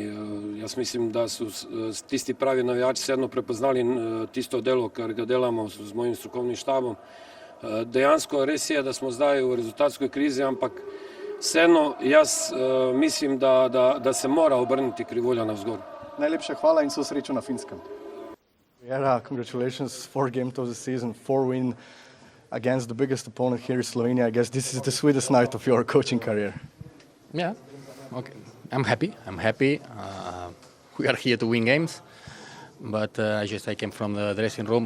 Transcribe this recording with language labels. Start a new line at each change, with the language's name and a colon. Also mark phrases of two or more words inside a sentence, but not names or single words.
Slovenian: Jaz mislim, da so tisti pravi navijači vseeno prepoznali tisto delo, kar ga delamo z mojim strokovnim štabom. Dejansko res je, da smo zdaj v rezultatskoj krizi, ampak vseeno jaz mislim, da se mora obrniti krivulja navzgor. Najlepša hvala in vso srečo na Finskem.
English: Congratulations, 4 games of the season, 4 wins against the biggest opponent here in Slovenia. I guess this is the sweetest night of your coaching career. Yeah, okay. I'm happy. We are here to win games, but I came from the dressing room.